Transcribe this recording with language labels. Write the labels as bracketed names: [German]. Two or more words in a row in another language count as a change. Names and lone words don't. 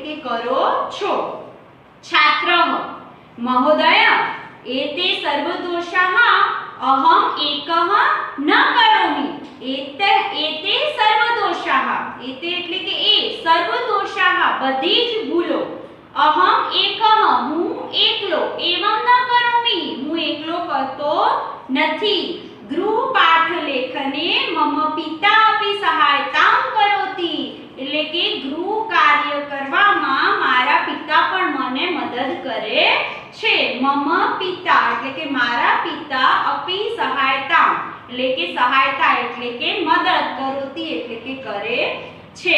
[Gujarati] કરો છો। [Sanskrit] छात्रः महोदय एते सर्वदोषाः अहम् एकः न करोमि। एते सर्वदोषाः, एते [Gujarati] એટલે કે એ सर्वदोषाः બધી જ ભૂલો, [Sanskrit] अहम् एकः [Gujarati] હું એકલો, [Sanskrit] एवं न करोमि [Gujarati] હું એકલો કરતો નથી। [Sanskrit] ગૃહપાઠ લેખને મમ પિતા अपि સહાયતાં કરોતિ [Gujarati] એટલે કે ગૃહ કાર્ય કરવામાં મારા પિતા પણ મને મદદ કરે છે। [Sanskrit] મમ પિતા [Gujarati] એટલે કે મારા પિતા [Sanskrit] अपि સહાયતાં [Gujarati] એટલે કે સહાયતા એટલે કે મદદ કરોતિ એટલે કે કરે છે।